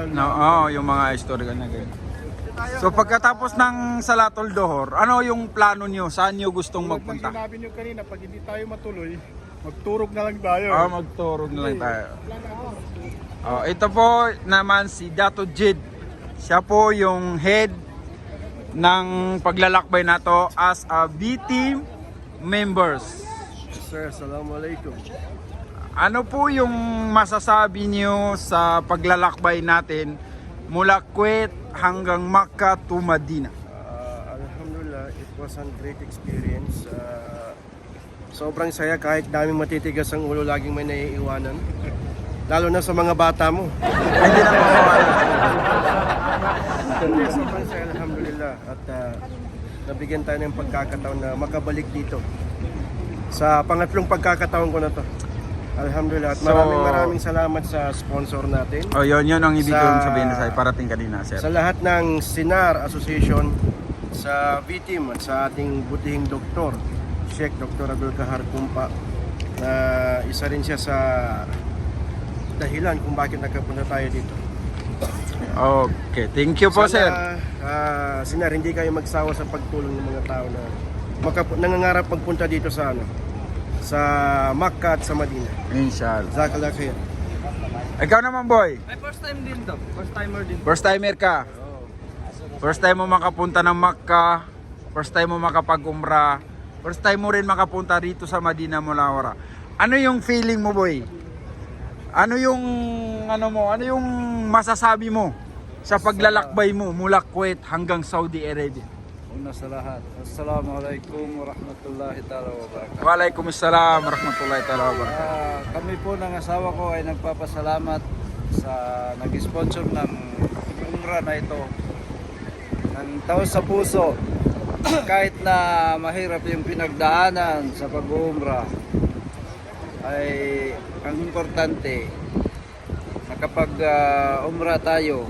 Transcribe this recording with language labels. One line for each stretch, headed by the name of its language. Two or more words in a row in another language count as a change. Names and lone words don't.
Filipino: yung mga historical na ganyan. So pagkatapos ng
Arabic: صلاة الظهر,
Filipino: ano yung plano nyo? Saan nyo gustong Tulad ng magpunta? sinabi nyo kanina, pag hindi tayo matuloy, magturog na lang tayo. Magturog na lang tayo. Ito po naman si Dato Jid. Siya po yung head ng paglalakbay na to
English: as a B-Team members.
Filipino: Sir, assalamualaikum. Ano po yung masasabi niyo sa paglalakbay natin mula Kuwait hanggang Makkah to Madina?
English: Alhamdulillah, it was a great experience.
Filipino: Sobrang saya kahit daming matitigas ang ulo, laging may naiiwanan. Lalo na sa mga bata mo. Hindi na mawawala. Sobrang saya, alhamdulillah. At nabigyan tayo ng pagkakataon na makabalik dito. Sa pangatlong pagkakataon ko na to. Alhamdulillah. At So- maraming salamat sa sponsor natin. Oh, yun ang ibig Sa- kong sabihin sa parating kanina, sir. Sa lahat ng Sinar Association, sa V-Team at sa ating butihing doktor, Sheikh Dr. Abdul Kahar Kumpa, na isa rin siya sa dahilan kung bakit nagkapunta tayo dito.
English: Okay, thank you po, sir.
Filipino: Sinar, hindi kayo magsawa sa pagtulong ng mga tao na nangangarap magpunta dito sa sa Makkah at sa Madina. Inshallah.
Arabic: جزاك الله خير.
Filipino: Ikaw naman, boy. Ay,
English: first time
Filipino: din to.
English: First timer
Filipino: din.
English: First timer
Filipino: ka.
English: First time
Filipino: mo makapunta ng Makkah.
English: First time
Filipino: mo makapag-umrah.
English: First time
Filipino: mo rin makapunta dito sa Madina Munawwara. Ano yung feeling mo, boy? Ano yung masasabi mo sa paglalakbay mo mula Kuwait hanggang Saudi Arabia? Una sa lahat,
Arabic: السلام عليكم ورحمة الله تعالى وبركاته. وعليكم السلام ورحمة الله تعالى وبركاته.
Filipino: Kami po ng asawa ko ay nagpapasalamat sa nag-sponsor ng umrah na ito. Ng taos sa puso, kahit na mahirap yung pinagdaanan sa pag-umrah, ay ang importante, nakapag-umrah tayo,